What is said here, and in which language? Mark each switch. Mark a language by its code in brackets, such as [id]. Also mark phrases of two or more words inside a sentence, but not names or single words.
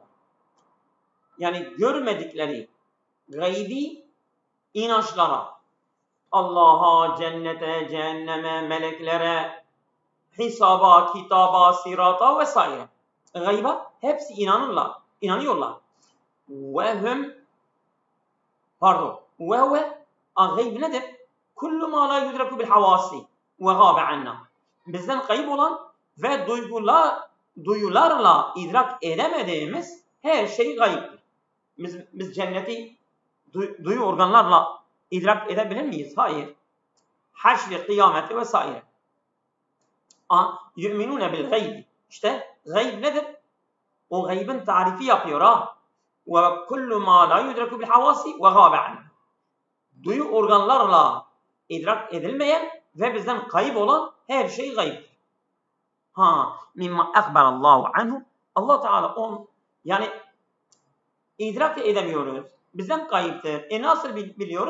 [tr] Yani görmedikleri gaybi inançlara, Allah'a, cennete, cehenneme, meleklere, hesaba, kitaba, sirata vesaire. Gayba hepsi inanıyorlar. Gayb nedir? [ar] كل ما لا يدرك بالحواس وغاب عنا. [tr] Bizden kayıp olan ve duyularla idrak edemediğimiz her şey gayiptir. Biz cenneti duyu organlarla idrak edebilir miyiz? Hayır. Haşri, kıyameti vesaire. [ar] يؤمنون بالغيب. [tr] İşte gayb nedir? O gaybın tarifi yapıyor [ar] وكل ما لا يدرك بالحواس وغاب عنا. [tr] Duyu organlarla idrak edilmeyen ve bizden kayıp olan her şey gayiptir. [ar] مما أخبر الله عنه. [tr] Allah Teala yani idrak edemiyoruz. Bizden kayıptır. Nasıl biliyoruz?